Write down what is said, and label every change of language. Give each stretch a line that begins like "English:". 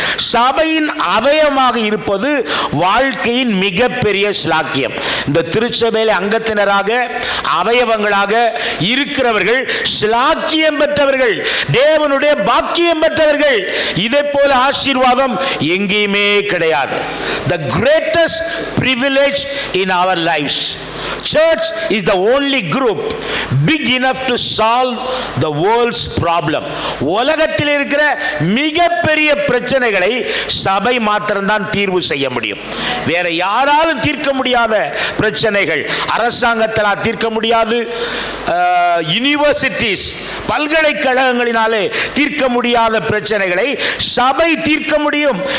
Tamil: சபையின் அவயமாக இருப்பது வாழ்க்கையின் மிகப்பெரிய ஸ்லாக்கியம். இந்த திருச்சபையில அங்கத்தினராக, அவயவங்களாக இருக்கிறவர்கள் ஸ்லாக்கியம் பெற்றவர்கள், தேவனுடைய பாக்கியம் பெற்றவர்கள். இதை போல ஆசீர்வாதம் எங்கேயுமே கிடையாது.
English: The greatest privilege in our lives. Church is the only group big enough to solve the world's problem.
Tamil: உலகத்தில் இருக்கிற மிகப்பெரிய பிரச்சனைகளை சபை மாத்திரம்தான் தீர்வு செய்ய முடியும். வேற யாராலும் தீர்க்க முடியாத பிரச்சனைகள், அரசாங்கத்தால் தீர்க்க முடியாது, யூனிவர்சிட்டிஸ் பல்கலைக்கழகங்களினாலே தீர்க்க முடியாத பிரச்சனைகளை சபை தீர்க்க முடியும்.